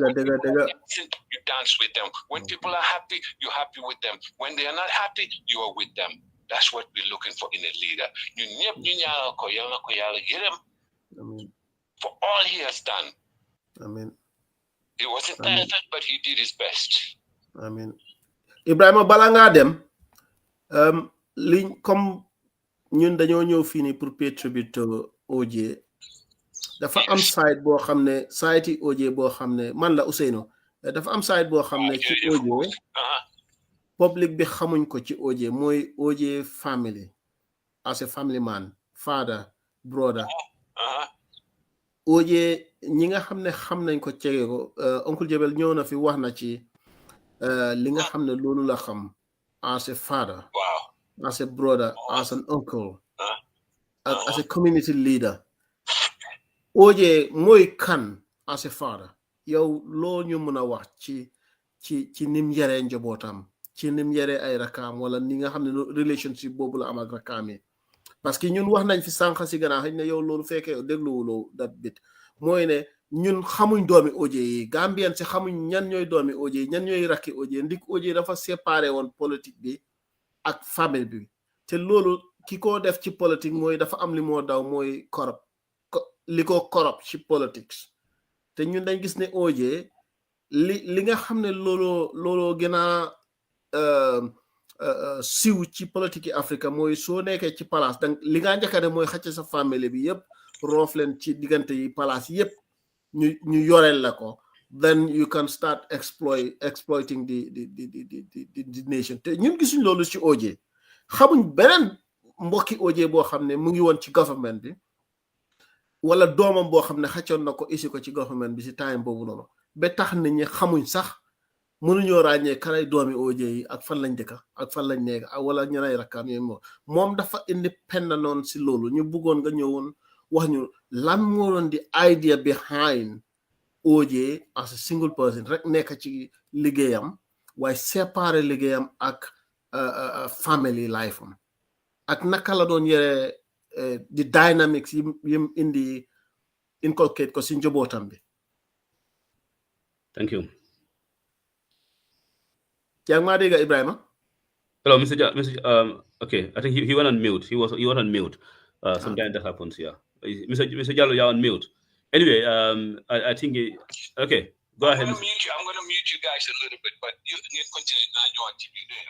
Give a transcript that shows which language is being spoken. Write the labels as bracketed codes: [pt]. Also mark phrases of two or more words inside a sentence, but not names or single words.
[en] You dance with them. When people are happy, you're happy with them. When they are not happy, you are with them. That's what we're looking for in a leader. For all he has done. Amen. He wasn't perfect, but he did his best. Amen. [wo] Ibrahima bala nga dem liñ comme ñun dañoo ñëw fii nii pour [en] pay tribute to [wo] OJ dafa am side boo xam ne site yi OJ boo xam ne man la Ousseynou dafa am side boo xam ne ci OJ public bi xamuñ ko ci OJ mooy OJ family [en] as a family man father brother [wo] OJ ñi nga xam ne xam nañ ko cege ko Uncle Jebel ñëw na fi wax na ci li nga xam ne loolu la xam [en] as a father as a brother as an uncle as a community [wo] leader OJ mooy kan [en] as a father [wo] yow loo ñu mën a wax ci nim yaree njabootam ci nim yaree ay rakam wala ni nga xam ne relationship boobu la am ak rakam yi [fr] parce que [wo] ñun wax nañ fi sànq si gannaaw xëy na yow loolu fekkee dégluwuloo [en] that bit [wo] mooy ne ñun xamuñ doomi OJ yi Gambien si xamuñ ñan ñooy doomi OJ yi ñan ñooy rakki OJ ndik OJ dafa séparé woon politique bi ak famille bi te loolu ki ko def ci politique mooy dafa am li moo daw mooy li ko corrupt ci politics te ñun dañ gis ne OJ li nga xam ne looloo gën a siw ci politique yi Afrique mooy soo nekkee ci palace donc li nga njëkk a def mooy xacc sa famille bi yëpp roof leen ci diggante yi palace yëpp ñu yoreel la ko [en] then you can start exploiting the nation [wo] te ñun gisuñ loolu ci OJ xamuñ beneen mbokki OJ boo xam ne mu ngi woon ci government bi wala doomam boo xam ne xaccoon na ko isi ko ci government bi si time boobu noonu ba tax nit ñi xamuñ sax mënuñoo ràññee kanay doomi OJ yi ak fan lañ dëkka ak fan lañ nekk wala ñanay rakkaam yooyu moom dafa independent noonu si loolu ñu bëggoon nga ñëwoon wax ñu lan moo doon di [en] idea behind [wo] OJ [en] as a single person [wo] rek nekk ci liggéeyam waaye séparé liggéeyam ak [en] family life [wo] am ak naka la doon yore di dynamics yim indi inculcate ko si njabootam bi. [en] Thank you. [wo] Yaa ngi maa dégg Ibrahima? [en] Hello, Mr. Okay, I think he went on mute. He was on mute. Sometimes that happens here. Mr. Jallow, you're on mute. Anyway, I think okay. Go ahead. I'm going to mute you guys a little bit, but you continue now. You're on TV there.